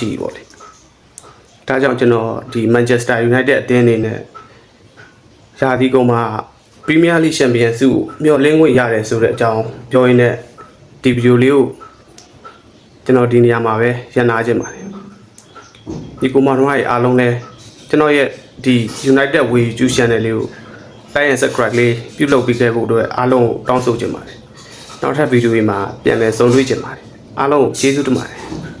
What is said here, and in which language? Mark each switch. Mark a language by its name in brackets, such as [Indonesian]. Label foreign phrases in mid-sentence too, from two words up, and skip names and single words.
[Burmese] ရှိပြီပေါ့လေဒါကြောင့်ကျွန်တော်ဒီ Manchester United အသင်းအနေနဲ့ရာသီကုန်မှာ Premier League Champions ဆုကိုမျှော်လင့်ခွင့်ရတယ်ဆိုတဲ့အကြောင်းပြောရင်းနဲ့ဒီဗီဒီယိုလေးကိုကျွန်တော်ဒီနေရာမှာပဲရန်နာခြင်းပါတယ်ဒီကိုမောင်တို့အားလုံးလဲကျွန်တော်ရဲ့ဒီ United Way YouTube Channel လေးကို [English] like and subscribe [Burmese] လေးပြုလုပ်ပေးခဲ့ဖို့အတွက်အားလုံးကိုတောင်းဆိုချင်ပါတယ်နောက်ထပ်ဗီဒီယိုတွေမှာပြန်လည်ဆုံတွေ့ချင်ပါတယ်အားလုံးကိုကျေးဇူးတင်ပါတယ်